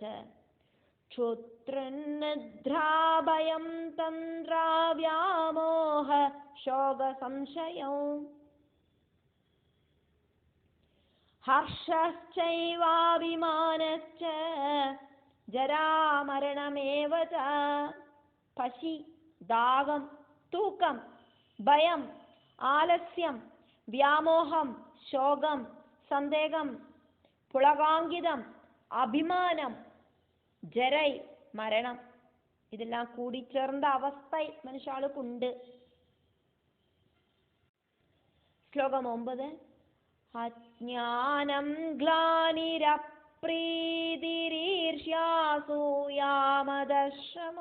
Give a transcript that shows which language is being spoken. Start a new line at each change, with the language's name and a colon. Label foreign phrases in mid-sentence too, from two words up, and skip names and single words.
Sanskrit: क्षुत्रुनिद्रा भयं तन्द्रा व्यामोह शोक संशयौ हर्षश्चैवाभिमानश्च जरा मरणमेव च.
Tamil: பசி, தாகம், தூக்கம், பயம், ஆலஸ்யம், வியாமோகம்,
Malayalam: ശോകം, സന്ദേഹം, പുളകാങ്കിതം, അഭിമാനം, ജരൈ മരണം, ഇതെല്ലാം കൂടിച്ചേർന്ന അവസ്ഥ മനുഷ്യാൾക്കുണ്ട്. ശ്ലോകം 9.
Sanskrit: अज्ञानं ग्लानिरप्रीतिरीर्ष्यासूयामदशम.